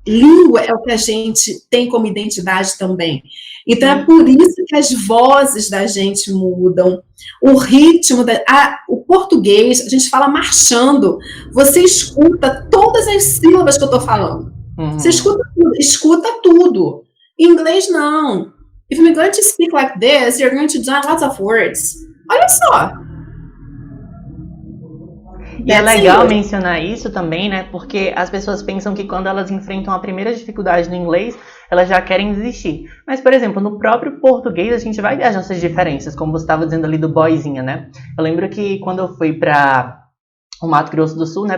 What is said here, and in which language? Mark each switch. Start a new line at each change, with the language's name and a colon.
Portuguese: Língua é o que a gente tem como identidade também. Então é por isso que as vozes da gente mudam, o ritmo, o português, a gente fala marchando. Você escuta todas as sílabas que eu estou falando. Você escuta tudo. Em inglês, não.
English: If you're going to speak like this, you're going to join lots of words.
Portuguese: Olha só. E é legal mencionar isso também, né? Porque as pessoas pensam que quando elas enfrentam a primeira dificuldade no inglês, elas já querem desistir. Mas, por exemplo, no próprio português, a gente vai ver as nossas diferenças, como você estava dizendo ali do boyzinha, né? Eu lembro que quando eu fui para o Mato Grosso do Sul, né?